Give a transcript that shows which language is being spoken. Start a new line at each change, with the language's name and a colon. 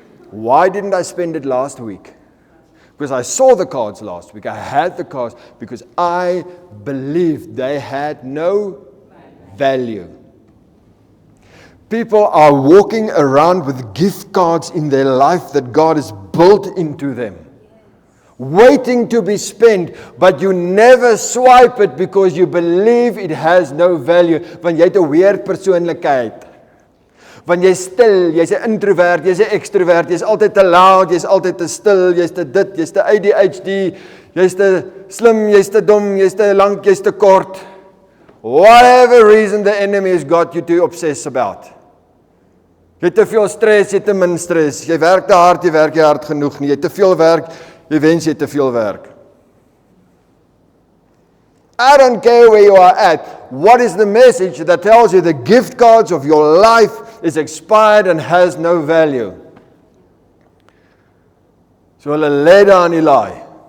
English: Why didn't I spend it last week? Because I saw the cards last week. I had the cards because I believed they had no value. People are walking around with gift cards in their life that God has built into them, waiting to be spent, but you never swipe it because you believe it has no value.
Afrikaans: Want jy het 'n weird persoonlikheid. Want jy's stil, jy's 'n introvert, jy's 'n extrovert, jy's altyd te loud, jy's altyd te stil, jy's te dit, jy's te ADHD, jy's te slim, jy's te dom, jy's te lank, jy's te kort.
English: Whatever reason the enemy has got you to obsess about.
Afrikaans: Jy het te veel stres, jy het te min stres. Jy werk te hard, jy werk nie hard genoeg nie. Jy het te veel werk, jy wens jy het te veel werk.
English: I don't care where you are at. What is the message that tells you the gift cards of your life is expired and has no value?
Afrikaans: So hulle lê daar in die laai.